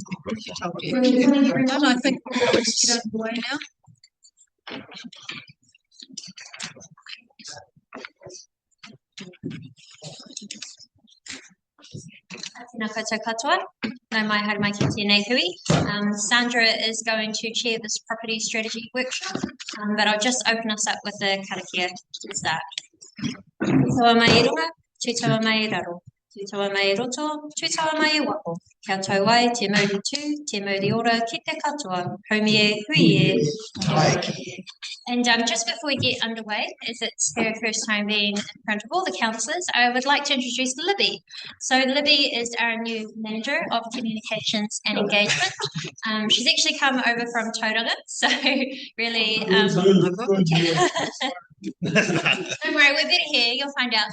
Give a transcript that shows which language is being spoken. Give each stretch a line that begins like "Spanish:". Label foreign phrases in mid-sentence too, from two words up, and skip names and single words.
English: Thank you very much. I think we're going to get underway now.
Māori: Tēnā koutou katoa. Nau mai haere mai ki tēnei hui.
English: Sandra is going to chair this property strategy workshop, but I'll just open us up with a karakia to start.
Māori: Tūtaua mai I runga, tūtaua mai I raro. Tūtaua mai I roto, tūtaua mai I wapo. Kia tau ai, te mauri tū, te mauri ora, ki te katoa, haumi e, hui e.
English: And just before we get underway, as it's her first time being in front of all the councillors, I would like to introduce Libby. So Libby is our new Manager of Communications and Engagement. She's actually come over from Tauranga, so really... Don't worry, we're better here, you'll find out.